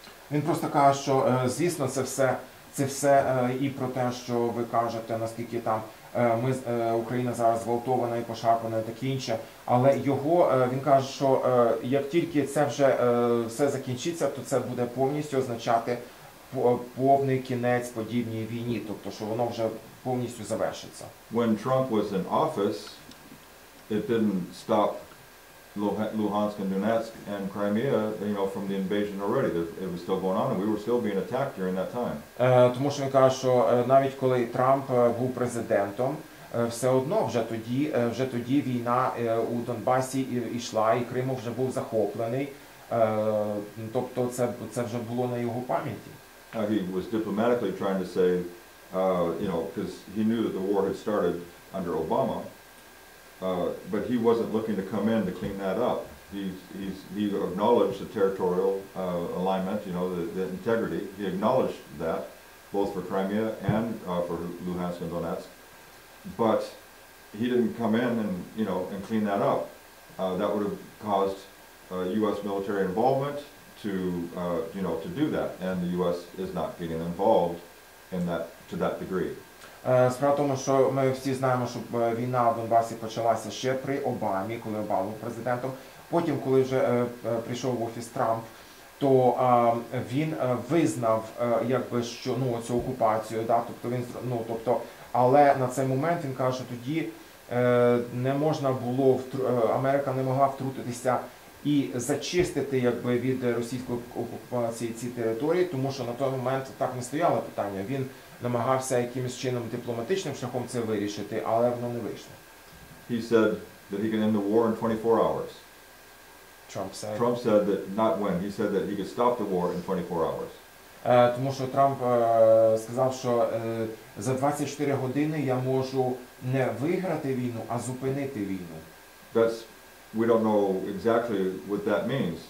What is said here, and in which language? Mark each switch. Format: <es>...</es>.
<uk>Він просто каже, що звісно це все і про те, що ви кажете, наскільки там Україна зараз зґвалтована і пошарпана і таке інше, але він каже, що як тільки це вже все закінчиться, то це буде повністю означати повний кінець подібній війні, тобто що воно вже повністю завершиться.</uk> <en>When Trump was in office, it didn't stop Luhansk and Donetsk and Crimea, from the invasion already. It was still going on, and we were still being attacked during that time.</en> <uk>Тому що він каже, що навіть коли Трамп був президентом, все одно вже тоді війна у Донбасі йшла, і Крим вже був захоплений. Тобто це вже було на його пам'яті.</uk> <en>he was diplomatically trying to say, you know, because he knew that the war had started under Obama, but he wasn't looking to come in to clean that up. He acknowledged the territorial alignment, you know, the integrity. He acknowledged that, both for Crimea and for Luhansk and Donetsk, but he didn't come in and, you know, and clean that up. That would have caused U.S. military involvement to, you know, to do that, and the U.S. is not getting involved in that to that degree.</en> <uk>Справа в тому, що ми всі знаємо, що війна в Донбасі почалася ще при Обамі, коли Обама був президентом. Потім, коли вже прийшов в офіс Трамп, то він визнав, якби, що, ну, цю окупацію, да, тобто він, ну, тобто, але на цей момент він каже, що тоді не можна було, Америка не могла втрутитися і зачистити, якби, від російської окупації ці території, тому що на той момент так не стояло питання. Він намагався якимось чином дипломатичним шляхом це вирішити, але воно не вийшло.</uk> <en>He said that he can end the war in 24 hours. Trump said that not when. He said that he could stop the war in 24 hours.</en> <uk>Тому що Трамп сказав, що за 24 години я можу не виграти війну, а зупинити війну.</uk> <en>That's, we don't know exactly what that means.</en>